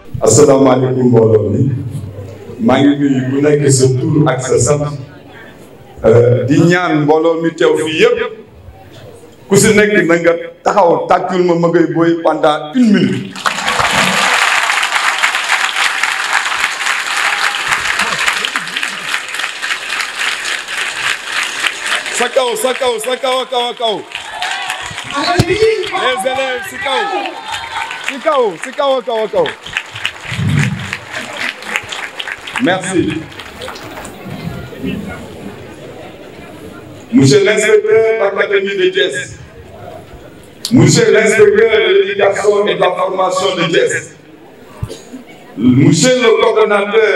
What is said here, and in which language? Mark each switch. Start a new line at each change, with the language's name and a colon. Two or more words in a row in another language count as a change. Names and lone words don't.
Wolof: asalaamaaleykum mbooloo mi maa ngi nuyu ku nekk sa tur ak sa sant di ñaan mbooloo mi teew fii yëpp ku si nekk na nga taxaw tàccul ma Magueye Boye
French: pendant 1 minute.
Wolof: sa kaw sa kaw sa kaw a kaw a kaw.
French: les élèves
Wolof: si kaw si kaw si kaw a kaw a kaw.
French: Merci. Monsieur l'inspecteur de l'Académie de Thiès, Monsieur l'inspecteur de l'éducation et de la formation de Thiès, Monsieur le coordonnateur